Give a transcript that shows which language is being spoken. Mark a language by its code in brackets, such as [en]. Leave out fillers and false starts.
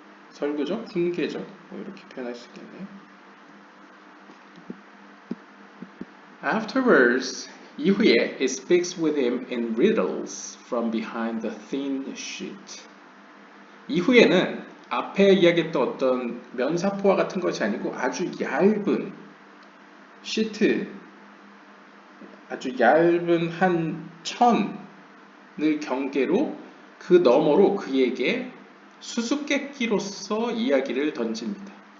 [ko] 설교적, 훈계적, 뭐 이렇게 표현할 수 있겠네요. [en] Afterwards, [ko] 이후에 [en] it speaks with him in riddles from behind the thin sheet. [ko] 이후에는 앞에 이야기했던 어떤 면사포와 같은 것이 아니고 아주 얇은 시트, 아주 얇은 한 천을 경계로 그 너머로 그에게 수수께끼로서 이야기를 던집니다.